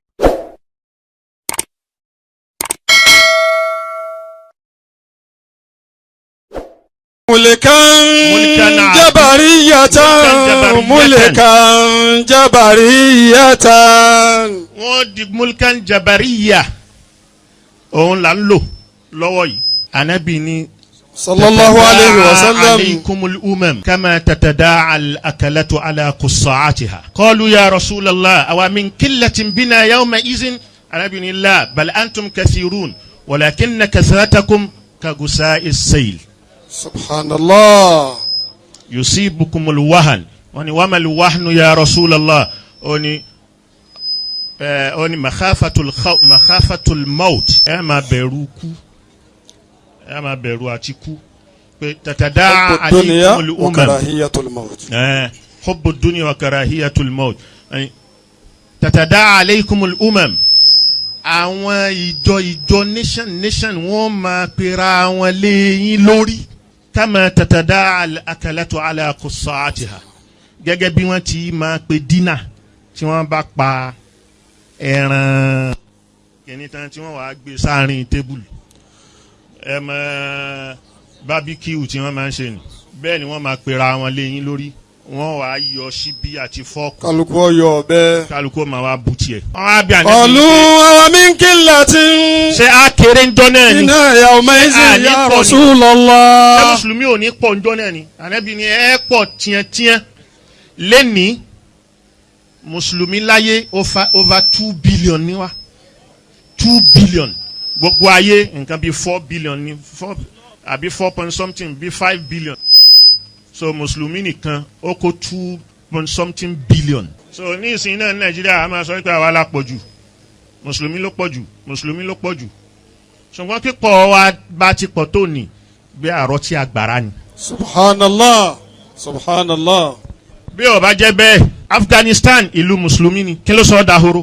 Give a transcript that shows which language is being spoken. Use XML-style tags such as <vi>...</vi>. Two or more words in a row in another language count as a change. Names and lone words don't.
<ar>ملكا جبريا.</ar> <yo>Wọ́n di</yo> <ar>ملكا جبرية</ar> <yo>òun là ń lò lọ́wọ́ yìí. Ànábì ni</yo> <ar>صلى الله عليه وسلم. عليكم الأمم كما تداعى الأكلة على قصعتها. قالوا يا رسول الله أومن قلة بنا يومئذ.</ar> <yo>Ànábì ni</yo> <ar>لا بل أنتم كثير ولكن كثرتكم كغثاء السيل. سبحان الله. يصيبكم الوهن. Wani وما الوهن يا رسول الله. Oni مخافة الموت.</ar> <yo>Ma bẹ̀rù kú. Ma bẹ̀rù àti kú.</yo> <ar>Pé تداعى عليكم الأمم. كراهية الموت. حب الدنيا وكراهية الموت تداعى عليكم الأمم.</ar> <yo>Àwọn ìjọ nation wọ́n máa pera wọn lé yín lórí.</yo> <ar>كما تداعى الأكلة على قصعتها.</ar> <yo>Gẹ́gẹ́ bí wọ́n ti máa pe dínà tí wọ́n bá pa ẹran kìnìtàn tí wọ́n wàá gbé sáàrin tébùlù. Barbecue tí wọ́n máa ń ṣe ni. Bẹ́ẹ̀ ni wọ́n máa pera wọn lé yín lórí. Wọ́n wàá yọ síbí àti fọ́ọ̀kù. Kálukú ọyọ ọbẹ̀. Kálukú máa wá bu tiẹ̀. Wọ́n á bí àná. Ọ̀lú àwọn</yo> <ar>من قلة.</ar> <yo>Ṣé a kéré ń jọ náà ni?</yo> <ar>Iná يومئذ يا رسول الله.</ar> <yo>Ṣé Mùsùlùmí ò ní pọ̀ ń jọ náà ni? Ànábì ni ẹ pọ̀ tiẹ̀tiẹ̀. Lẹ́ni Mùsùlùmí láyé over 2 billion ni wá. 2 billion. Gbogbo ayé nǹkan bíi 4 billion ni. Àbí 4 point something bíi 5 billion. So Mùsùlùmí nìkan ó kó 2 point something billion. So ní ìsìn náà ní Nàìjíríà a máa sọ pé àwa la pọ̀ jù. Mùsùlùmí ló pọ̀ jù. Mùsùlùmí ló pọ̀ jù. Ṣùgbọ́n pípọ̀ wa bá ti pọ̀ tó ní bí àrọ́ tí agbára ni.</yo> <ar>سبحان الله سبحان الله.</ar> <yo>Bí ó bá jẹ́ bẹ́ẹ̀ Afghanistan ìlú Mùsùlùmí ni kí ló sọ dahoro.</yo>